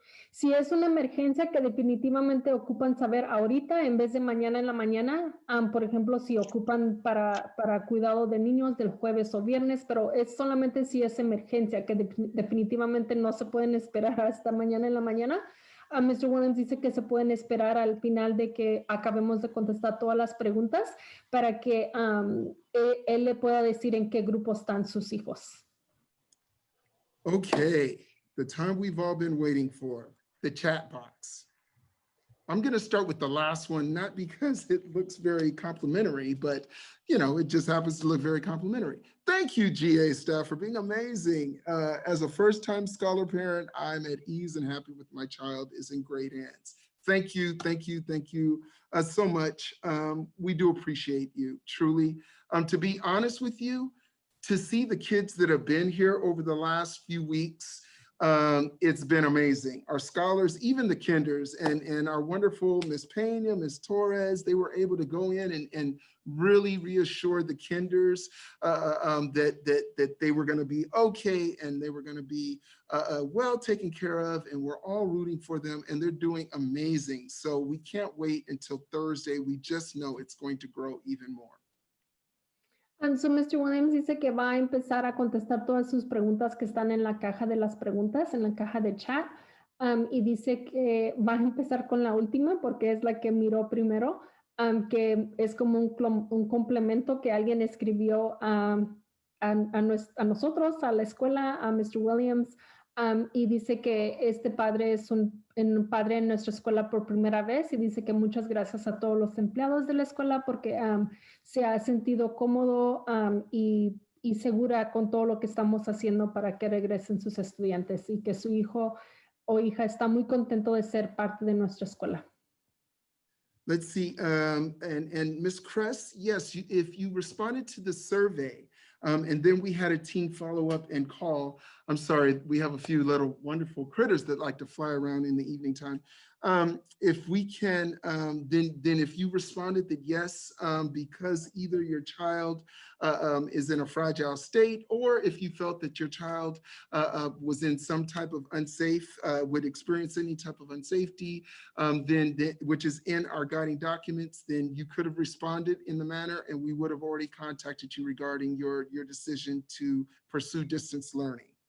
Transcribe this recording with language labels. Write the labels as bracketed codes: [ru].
[es] Si es una emergencia que definitivamente ocupan saber ahorita en vez de mañana en la mañana, por ejemplo, si ocupan para cuidado de niños del jueves o viernes, pero es solamente si es emergencia, que definitivamente no se pueden esperar hasta mañana en la mañana. Mr. Williams dice que se pueden esperar al final de que acabemos de contestar todas las preguntas para que él le pueda decir en qué grupo están sus hijos. [en] Okay, the time we've all been waiting for, the chat box. I'm going to start with the last one, not because it looks very complimentary, but you know, it just happens to look very complimentary. Thank you, GA staff, for being amazing. As a first-time scholar parent, I'm at ease and happy with my child is in great hands. Thank you, thank you, thank you so much. We do appreciate you, truly. To be honest with you, to see the kids that have been here over the last few weeks, it's been amazing. Our scholars, even the kinders, and our wonderful Ms. Pena, Ms. Torres, they were able to go in and really reassure the kinders that they were going to be okay and they were going to be well taken care of, and we're all rooting for them, and they're doing amazing. So we can't wait until Thursday. We just know it's going to grow even more. And so Mr. [es] Williams dice que va a empezar a contestar todas sus preguntas que están en la caja de las preguntas, en la caja de chat, y dice que va a empezar con la última porque es la que miró primero, que es como un complemento que alguien escribió a nosotros, a la escuela, a Mr. Williams, y dice que este padre es un padre en nuestra escuela por primera vez, y dice que muchas gracias a todos los empleados de la escuela porque se ha sentido cómodo y segura con todo lo que estamos haciendo para que regresen sus estudiantes, y que su hijo o hija está muy contento de ser parte de nuestra escuela. [en] Let's see, and Ms. Kress, yes, if you responded to the survey, and then we had a team follow up and call. I'm sorry, we have a few little wonderful critters that like to fly around in the evening time. If we can, then if you responded that yes, because either your child is in a fragile state, or if you felt that your child was in some type of unsafe, would experience any type of unsafety, then which is in our guiding documents, then you could have responded in the manner, and we would have already contacted you regarding your decision to pursue distance learning.